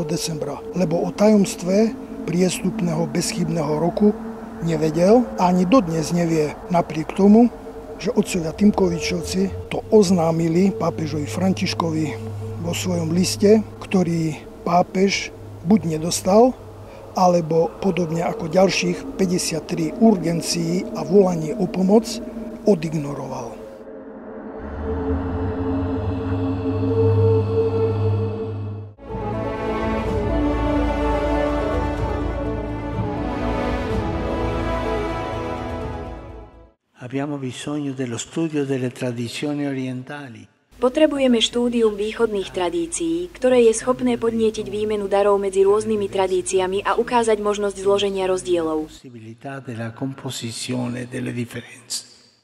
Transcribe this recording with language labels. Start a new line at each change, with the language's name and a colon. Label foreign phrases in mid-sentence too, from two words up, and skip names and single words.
Slovak: decembra, lebo o tajomstve priestupného bezchybného roku nevedel a ani dodnes nevie, napriek tomu, že otcovia Tymkovičovci to oznámili pápežovi Františkovi vo svojom liste, ktorý pápež buď nedostal, alebo podobne ako ďalších 53 urgencií a volaní o pomoc odignoroval.
Italian: Abbiamo bisogno dello studio delle tradizioni orientali.
Slovak: Potrebujeme štúdium východných tradícií, ktoré je schopné podnietiť výmenu darov medzi rôznymi tradíciami a ukázať možnosť zloženia rozdielov.
Italian: Possibilità della composizione delle differenze.